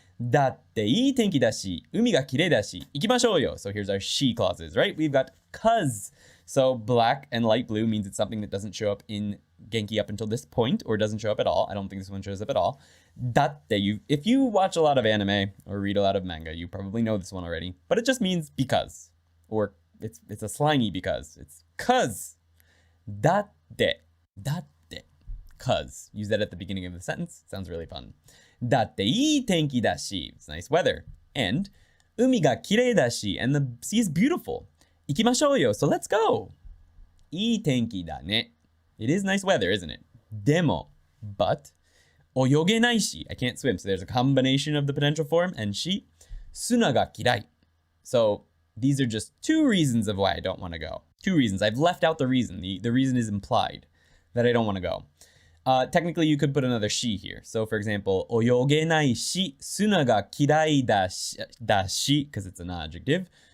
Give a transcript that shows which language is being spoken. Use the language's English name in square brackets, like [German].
[Japanese] だっていい天気だし、海がきれいだし、行きましょうよ。 [English] So here's our she clauses, right? We've got 'cause. So black and light blue means it's something that doesn't show up in Genki up until this point, or doesn't show up at all. I don't think this one shows up at all. だって、if you watch a lot of anime or read a lot of manga, you probably know this one already. But it just means because. Or it's a slangy because. It's 'cause. だって。だって。'Cause. Use that at the beginning of the sentence. Sounds really fun. [Japanese] だっていい天気だし。 [English] It's nice weather. [Japanese] And 海がきれいだし。 [English] And the sea is beautiful. [Japanese] 行きましょうよ。 [English] So let's go. [Japanese] いい天気だね。 [English] It is nice weather, isn't it? [Japanese] でも、but 泳げないし。 [English] I can't swim. So there's a combination of the potential form and し。 [Japanese] 砂が嫌い. [English] So these are just two reasons of why I don't want to go. Two reasons. I've left out the reason. The reason is implied that I don't want to go. Technically, you could put another she here. So, for example, [Japanese] 泳げないし、砂が嫌いだし、 [English] because it's an adjective.